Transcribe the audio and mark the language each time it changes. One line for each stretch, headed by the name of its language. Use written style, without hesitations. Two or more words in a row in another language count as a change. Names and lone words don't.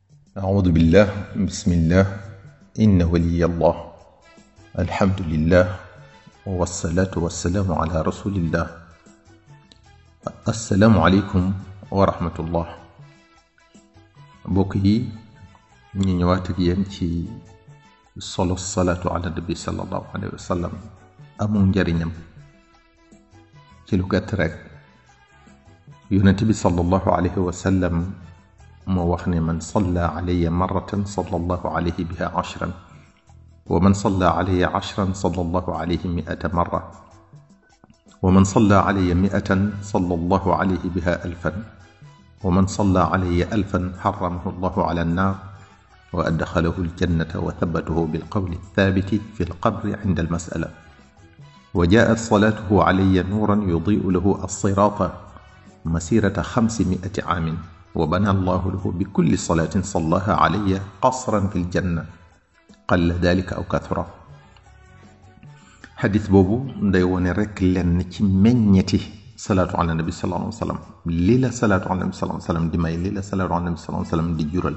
Arabic: أعوذ بالله بسم الله إن ولي الله الحمد لله والصلاة والسلام على رسول الله السلام عليكم ورحمة الله
Wolof: mbokk yi ñu ñëwaat ak yéen ci solo
Arabic: صلاة على النبي صلى الله عليه وسلم
Wolof: amul njariñam ci lu gàtt rek yonent bi
Arabic: صلى الله عليه وسلم
Wolof: moo wax ne
Arabic: من صلى علي مرة صلى الله عليه بها عشرا ومن صلى علي عشرا صلى الله عليه مائة مرة ومن صلى علي مائة صلى الله عليه بها ألفا ومن صلى علي ألفا حرمه الله على النار وأدخله الجنة وثبته بالقول الثابت في القبر عند المسألة وجاءت صلاته علي نورا يضيء له الصراط مسيرة 500 عام وبنى الله له بكل صلاة صلاها علي قصرا في الجنة قل ذلك أو كثر.
Wolof: xadis boobu nday wone rekk lenn ci meññeti
Arabic: صلاة على النبي صلى الله عليه وسلم
Wolof: li la
Arabic: صلاة على النبي صلى الله عليه وسلم
Wolof: di may li la
Arabic: صلاة على النبي صلى الله عليه وسلم
Wolof: di jural.